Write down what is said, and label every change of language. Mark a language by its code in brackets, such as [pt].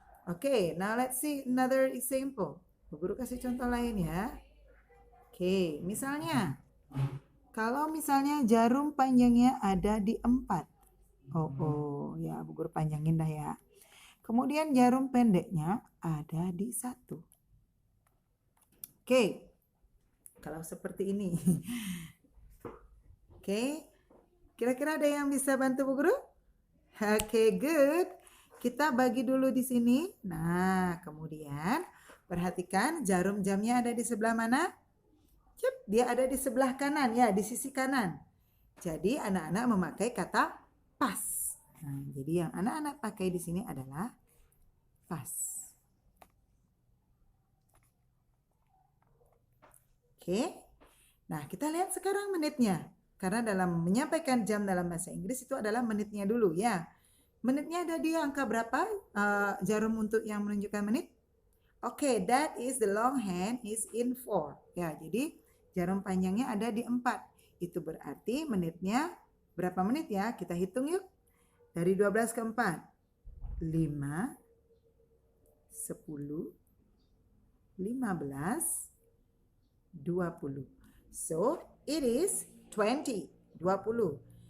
[en] Oke, now let's see another example. [id] Bu Guru kasih contoh lain ya. Oke, misalnya kalau misalnya jarum panjangnya ada di 4. Oh, ya Bu Guru panjangin dah ya. Kemudian jarum pendeknya ada di 1. Oke, kalau seperti ini. Oke, kira-kira ada yang bisa bantu Bu Guru? Oke, good. Kita bagi dulu di sini. Nah, kemudian perhatikan jarum jamnya ada di sebelah mana? Yep, dia ada di sebelah kanan ya, di sisi kanan. Jadi anak-anak memakai kata pas. Nah, jadi yang anak-anak pakai di sini adalah pas. Oke. Nah, kita lihat sekarang menitnya. Karena dalam menyampaikan jam dalam bahasa Inggris itu adalah menitnya dulu ya. Menitnya ada di angka berapa? Jarum untuk yang menunjukkan menit? [en] Oke, that is the long hand is in 4. [id] Ya, jadi jarum panjangnya ada di 4. Itu berarti menitnya berapa menit ya? Kita hitung yuk. Dari 12 ke 4. 5, 10, 15, 20. [en] So, it is 20. 20.